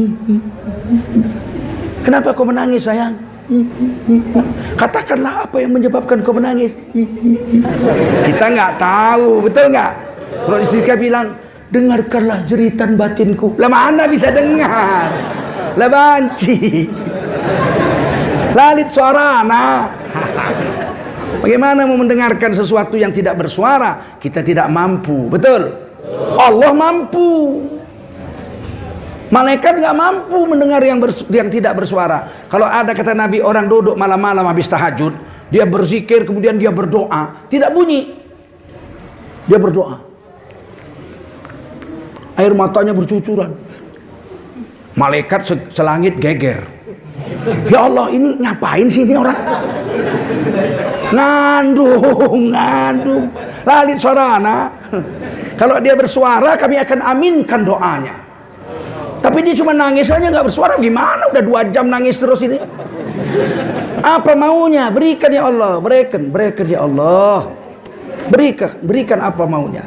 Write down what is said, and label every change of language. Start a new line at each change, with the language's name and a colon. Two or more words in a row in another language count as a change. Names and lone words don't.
Indonesian: Kenapa kau menangis sayang? Katakanlah apa yang menyebabkan kau menangis. Kita nggak tahu, betul nggak? Terus istri kita bilang, dengarkanlah jeritan batinku. Lah mana bisa dengar? Lah banci.
Batak Karo: Lalit suara nah.
Indonesian: Bagaimana mau mendengarkan sesuatu yang tidak bersuara? Kita tidak mampu, betul? Allah mampu. Malaikat nggak mampu mendengar yang tidak bersuara. Kalau ada kata Nabi orang duduk malam-malam habis tahajud, dia berzikir kemudian dia berdoa, tidak bunyi. Dia berdoa, air matanya bercucuran. Malaikat selangit geger.
Arabic: Ya Allah,
Indonesian: ini ngapain sih ini orang?
Batak Karo: Ngandung, lalit suarana.
Indonesian: Kalau dia bersuara, kami akan aminkan doanya. Tapi dia cuma nangis aja, nggak bersuara. Gimana? Udah 2 jam nangis terus ini. Apa maunya? Berikan
Arabic: ya Allah,
Indonesian: berikan
Arabic: ya Allah.
Indonesian: Berikan apa maunya.